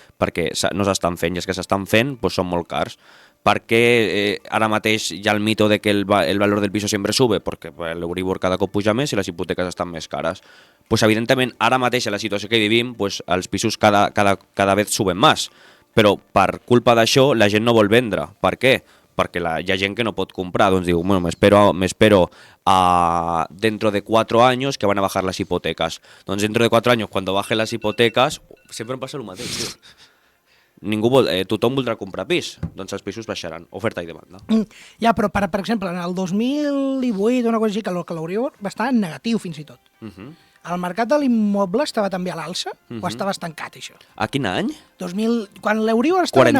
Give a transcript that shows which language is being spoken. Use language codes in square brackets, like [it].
[ca] Perquè no s'estan fent, i els que s'estan fent doncs, són molt cars. Per què ara mateix hi ha [es] el mito de que el valor del piso [ca] sempre sube? Perquè l'Euribor cada cop puja més i les hipoteques estan més cares. Pues evidentment, ara mateix, en la situació que vivim, pues, els pisos cada vegada suben més. Però per culpa d'això, la gent no vol vendre. Per què? Perquè hi ha gent que no pot comprar. Doncs diu, [es] bueno, me espero a dentro de 4 años que van a bajar las hipotecas. Doncs dentro de 4 años, cuando bajen las hipotecas, [ca] sempre em passa el mateix, tio. Tothom voldrà comprar pis, doncs els pisos baixaran, oferta i demanda. Ja, però per exemple, en el 2018 o una cosa així, que l'Euribor va estar en negatiu fins i tot. El mercat de l'immoble estava també a l'alça o estava estancat, això? A quin any? Quan l'Euribor estava en